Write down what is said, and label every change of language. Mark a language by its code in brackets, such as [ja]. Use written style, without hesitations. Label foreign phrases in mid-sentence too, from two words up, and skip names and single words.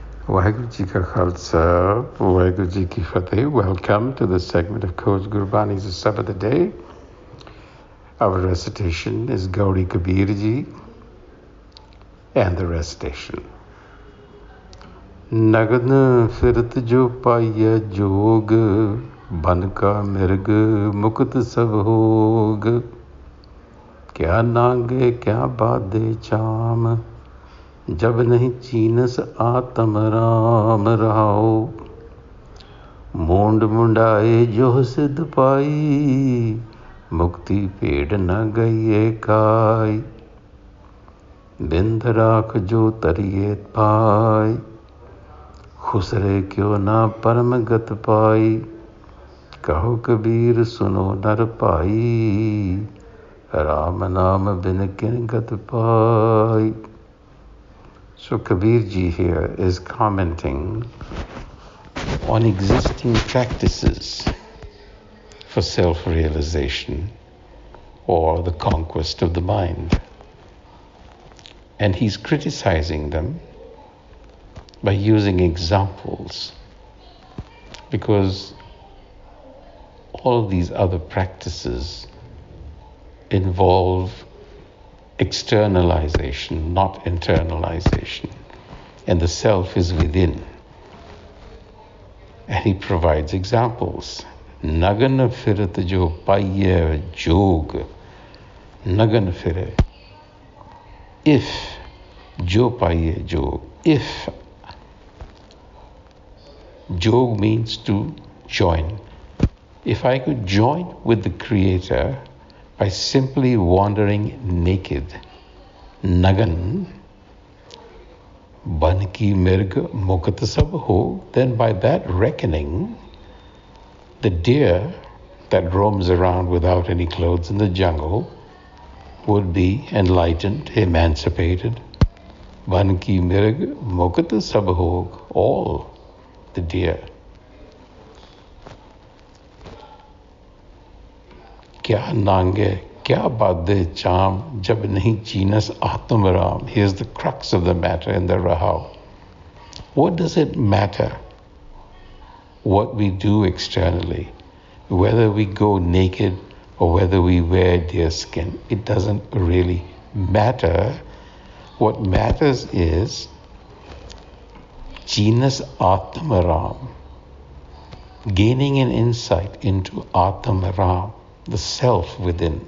[pa] ਵਾਹਿਗੁਰੂ ਜੀ ਕਾ ਖ਼ਾਲਸਾ, ਵਾਹਿਗੁਰੂ ਜੀ ਕੀ ਫ਼ਤਿਹ. [en] Welcome to the segment of Coach Gurbani's a-sabad-a-day. Our recitation is Gauri Kabir Ji and the recitation. [pa] ਨਗਨ ਫਿਰਤ ਜੌ ਪਾਈਏ ਜੋਗ, ਬਨ ਕਾ ਮਿਰਗ ਮੁਕਤ ਸਭ ਹੋਗ. ਕਿਆ ਨੰਗੇ ਕਿਆ ਬਾਡੇ ਚਾਮ, ਜਬ ਨਹੀਂ ਚੀਨਸ ਆਤਮ ਰਾਮ ਰਹਾਓ. ਮੂੰਡ ਮੁੰਡਾਏ ਜੋ ਸਿੱਧ ਪਾਈ, ਮੁਕਤਿ ਪੇੜ ਨ ਗਈ ਕਾਈ. ਬਿੰਦ ਰਾਖ ਜੋ ਤਰੀਏ ਪਾਈ, ਖੁਸਰੇ ਕਿਉਂ ਨਾ ਪਰਮ ਗਤ ਪਾਈ. ਕਹੋ ਕਬੀਰ ਸੁਨੋ ਨਰ ਪਾਈ, ਰਾਮ ਨਾਮ ਬਿਨ ਕਿਨ ਗਤ ਪਾਈ. [en] So Kabir Ji here is commenting on existing practices for self-realization or the conquest of the mind. And he's criticizing them by using examples, because all of these other practices involve externalization, not internalization. And the self is within. And he provides examples. [pa] ਨਗਨ ਫਿਰਤ ਜੌ ਪਾਈਏ ਜੋਗ. ਨਗਨ ਫਿਰਤ. If ਜੌ ਪਾਈਏ ਜੋਗ. [en] If. Jog means to join. If I could join with the Creator by simply wandering naked, Nagan, [pa] ਬਨ ਕੀ ਮਿਰਗ ਮੁਕਤ ਸਭ ਹੋ, [en] then by that reckoning, the deer that roams around without any clothes in the jungle would be enlightened, emancipated. [pa] ਬਨ ਕੀ ਮਿਰਗ ਮੁਕਤ ਸਭ ਹੋ, [en] all the deer. [pa] ਕਿਆ ਨੰਗੇ, ਕਿਆ ਬਾਡੇ ਚਾਮ, ਜਬ ਨਹੀ ਚੀਨਸ ਆਤਮ ਰਾਮ. [en] Here's the crux of the matter in the Rahau. What does it matter what we do externally? Whether we go naked or whether we wear deer skin, it doesn't really matter. What matters is [pa] ਚੀਨਸ ਆਤਮ ਰਾਮ, [en] gaining an insight into [pa] ਆਤਮ ਰਾਮ, [en] the self within.